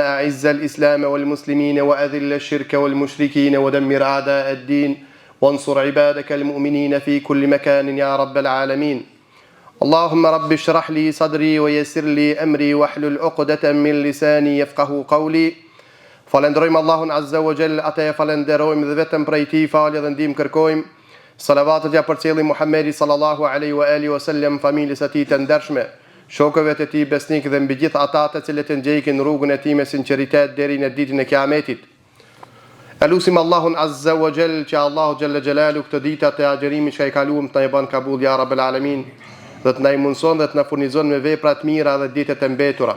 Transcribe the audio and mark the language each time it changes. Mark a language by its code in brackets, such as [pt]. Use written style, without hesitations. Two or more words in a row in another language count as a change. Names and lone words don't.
[ar] أعز الإسلام والمسلمين وأذل الشرك والمشركين ودمر أعداء الدين وانصر عبادك المؤمنين في كل مكان يا رب العالمين اللهم رب اشرح لي صدري ويسر لي أمري واحلل عقدة من لساني يفقه قولي [sq] Falenderojmë Allahun Azza wa Jall, atë e falenderojmë dhe vetëm prej tij falje dhe ndihmë kërkojmë. Salavatet ja përcjellim Muhamedi [ar] صلى الله عليه وعلى آله وسلم, [sq] familjes së tij të ndershme, shokëve të tij besnik dhe mbi gjithë ata të cilët ndjekin rrugën e tij me sinqeritet deri në ditën e Kiametit. Elusim Allahun [ar] عز وجل [sq] që Allahu [ar] جل جلاله [sq] këtë ditë të agjerimit që i kaluam të na bën kabul [ar] يا رب العالمين, [sq] dhe të na mundson dhe të na furnizon me vepra të mira dhe ditët e mbetura.